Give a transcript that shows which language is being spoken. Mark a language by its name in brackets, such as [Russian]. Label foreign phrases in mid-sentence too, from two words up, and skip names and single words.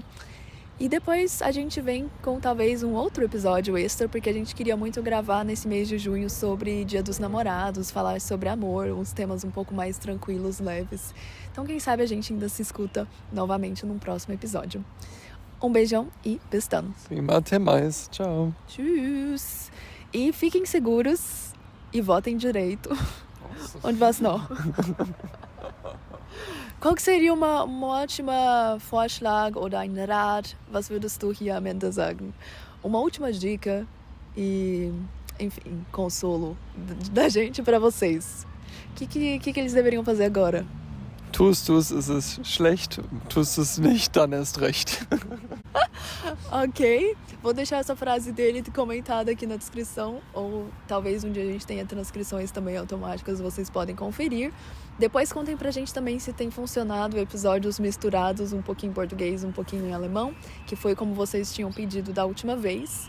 [Portuguese] E depois a gente vem com talvez um outro episódio extra, porque a gente queria muito gravar nesse mês de junho sobre Dia dos Namorados, falar sobre amor, uns temas um pouco mais tranquilos, leves. Então quem sabe a gente ainda se escuta novamente num próximo episódio. Um beijão e [German] bis dann. [Portuguese] Sim, até mais. Tchau. [German] Tschüss. [Portuguese] E fiquem seguros e votem direito. Nossa. [German] Und was noch? [Portuguese] Qual que seria uma ótima [German] Vorschlag oder ein Rat? Was würdest du hier am Ende sagen? [Portuguese] Uma última dica e, enfim, consolo da gente para vocês. O que eles deveriam fazer agora? [German] Tust du es, ist es schlecht. Tust du es nicht, dann erst recht. [Portuguese] Ok, vou deixar essa frase dele comentada aqui na descrição, ou talvez um dia a gente tenha transcrições também automáticas, vocês podem conferir. Depois contem pra gente também se tem funcionado episódios misturados, um pouquinho em português, um pouquinho em alemão, que foi como vocês tinham pedido da última vez.